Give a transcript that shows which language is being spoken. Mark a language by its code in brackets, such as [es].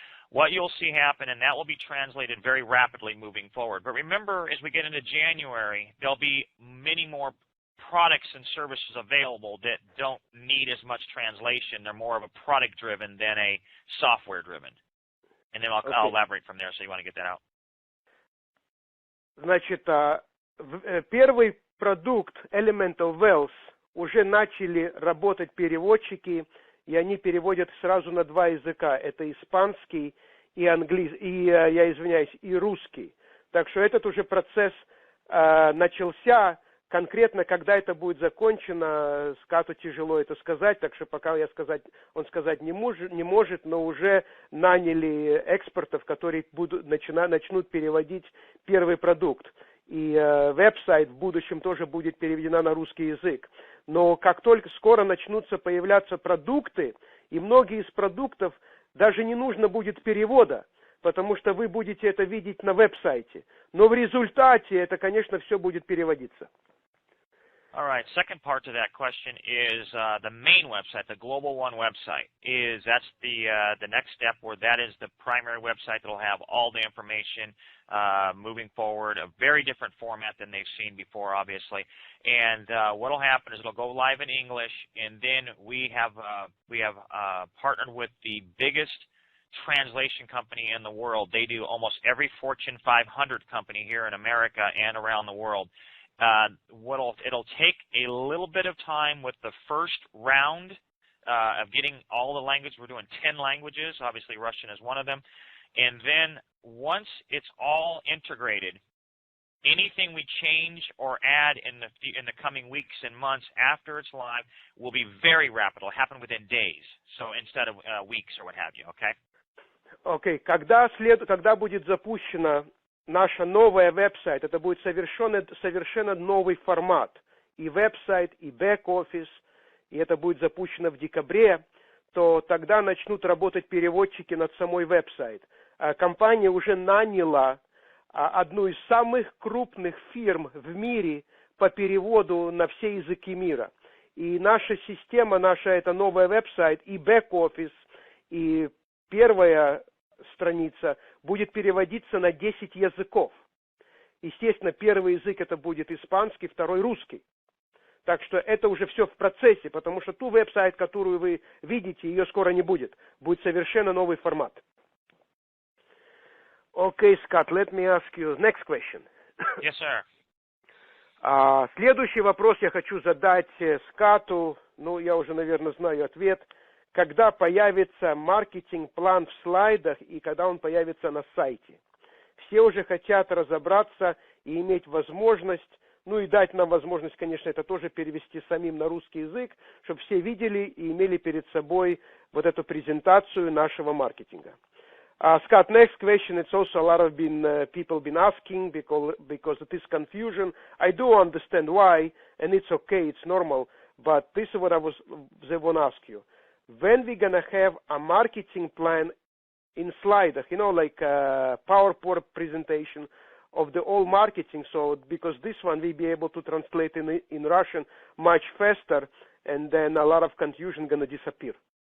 [en] What you'll see happen, and that will be translated very rapidly moving forward. But remember, as we get into January, there'll be many more products and services available that don't need as much translation. They're more of a product-driven than a software-driven. And then I'll elaborate from there, so you want to get that out. [ru] Значит, первый продукт Elemental Wealth уже начали работать переводчики, и они переводят сразу на два языка. Это испанский и английский, и русский. Так что этот уже процесс начался. Конкретно, когда это будет закончено, Скотту тяжело это сказать, так что пока он сказать не может, но уже наняли экспертов, которые начнут переводить первый продукт. И веб-сайт в будущем тоже будет переведена на русский язык. Но как только скоро начнутся появляться продукты, и многие из продуктов даже не нужно будет перевода, потому что вы будете это видеть на веб-сайте. Но в результате это, конечно, все будет переводиться. [en] All right. Second part to that question is the main website, the Global One website. That's the next step, where that is the primary website that will have all the information moving forward. A very different format than they've seen before, obviously. And what will happen is it'll go live in English, and then we have partnered with the biggest translation company in the world. They do almost every Fortune 500 company here in America and around the world. It'll take a little bit of time with the first round of getting all the languages. We're doing 10 languages. Obviously, Russian is one of them. And then once it's all integrated, anything we change or add in the coming weeks and months after it's live will be very rapid. It'll happen within days, so instead of weeks or what have you. Okay. Okay. [ru] Когда будет запущена наша новая веб-сайт, это будет совершенно новый формат. И веб-сайт, и бэк-офис, и это будет запущено в декабре, то тогда начнут работать переводчики над самой веб-сайт. Компания уже наняла одну из самых крупных фирм в мире по переводу на все языки мира. И наша система, это новый веб-сайт, и бэк-офис, и первая страница будет переводиться на 10 языков. Естественно, первый язык это будет испанский, второй русский. Так что это уже все в процессе, потому что ту веб-сайт, которую вы видите, ее скоро не будет. Будет совершенно новый формат. [en] Okay, Scott, let me ask you next question. Yes, sir. [ru] Следующий вопрос я хочу задать Скотту. Я уже, наверное, знаю ответ. Когда появится маркетинг-план в слайдах и когда он появится на сайте? Все уже хотят разобраться и иметь возможность ну и дать нам возможность, конечно, это тоже перевести самим на русский язык, чтобы все видели и имели перед собой вот эту презентацию нашего маркетинга. [en] Scott, next question, it's also a lot of people been asking because it is confusion. I do understand why, and it's okay, it's normal, but this is what they want to ask you. When we gonna have a marketing plan in slide, you know, like a PowerPoint presentation of the all marketing, so because this one we'll be able to translate in Russian much faster, and then a lot of confusion gonna disappear.